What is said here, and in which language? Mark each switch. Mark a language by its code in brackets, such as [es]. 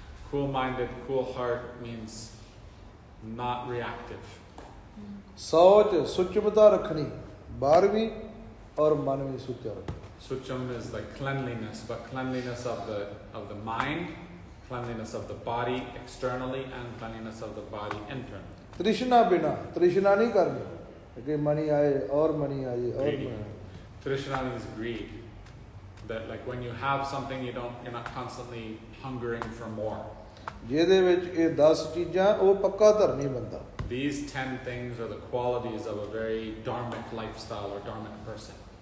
[en] Cool-minded, cool heart means not reactive. [pa] ਸੌਚ. ਸੁਚਮਤਾ ਰੱਖਣੀ. ਬਾਹਰ ਵੀ ਔਰ ਮਨ ਵੀ ਸੁੱਚਾ ਰੱਖਣਾ. [en] Sucham is like cleanliness, but cleanliness of the mind, cleanliness of the body externally, and cleanliness of the body internally. [pa] ਤ੍ਰਿਸ਼ਨਾ ਬਿਨਾ. ਤ੍ਰਿਸ਼ਨਾ ਨਹੀਂ ਕਰਨੀ ਕਿ ਮਨੀ ਆਏ ਔਰ ਮਨੀ ਆਏ ਔਰ [en] Greedy. Trishna means greed. That like when you have something, you're not constantly hungering for more. [pa] ਜਿਹਦੇ ਵਿੱਚ ਇਹ 10 ਚੀਜ਼ਾਂ, ਉਹ ਪੱਕਾ ਧਰਨੀ ਬੰਦਾ. [en] These 10 things are the qualities of a very dharmic lifestyle or dharmic person.